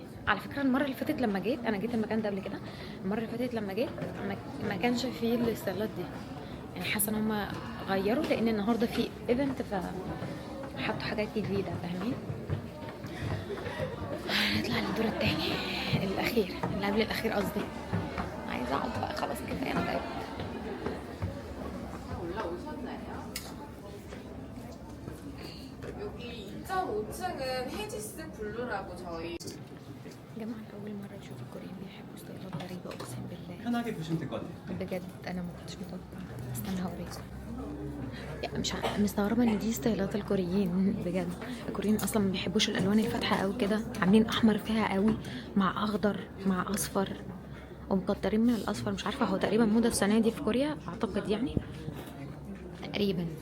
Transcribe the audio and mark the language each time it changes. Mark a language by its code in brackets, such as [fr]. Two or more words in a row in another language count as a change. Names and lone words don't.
[ar] على فكره المره اللي فاتت لما جيت، انا جيت المكان ده قبل كده، المره اللي فاتت لما جيت ما كانش فيه الاستايلات دي، يعني حاسه ان هم غيروا لان النهارده في ايفنت فحطوا حاجات جديده، فاهمين؟ هنطلع للدور الثاني الاخير، اللي قبل الاخير قصدي. عايزه اقعد بقى خلاص كده، انا تعبت. [ko] 여기 2.5층은 헤지스 블루라고 저희. [ar] جماعة أول مرة أشوف الكوريين بيحبوا ستايلات غريبة، أقسم بالله [ko] 편하게 보시면 될 것 같아요. [ar] بجد. أنا ما كنتش متوقعة. استنى هوريكم. يعني مش مستغربة إن دي ستايلات الكوريين بجد. الكوريين أصلا ما بيحبوش الألوان الفاتحة أوي كده، عاملين أحمر فيها قوي مع أخضر مع أصفر، ومكترين من الأصفر. مش عارفة، هو تقريبا موضة السنة دي في كوريا أعتقد، يعني تقريبا.